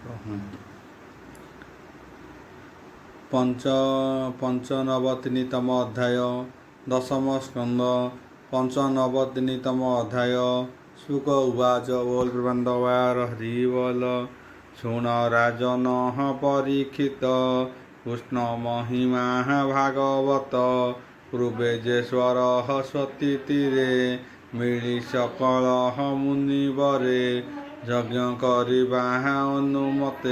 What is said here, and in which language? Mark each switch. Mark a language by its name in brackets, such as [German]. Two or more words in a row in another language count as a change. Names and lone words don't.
[Sanskrit] पंचनवतितम अध्याय दशम स्कंद पंचनवतितम अध्याय शुक उवाच [Odia] ବୋଲ ପ୍ରବନ୍ଧବାର ହରି ବୋଲ ଶୁଣ ରାଜନ ପରୀକ୍ଷିତ କୃଷ୍ଣ ମହିମା ଭାଗବତ ପୂର୍ବେ ଜେଶ୍ୱର ସତୀ ତୀରେ ମିଳି ସକଳ ମୁନିବରେ ଯଜ୍ଞ କରବା ଅନୁମତେ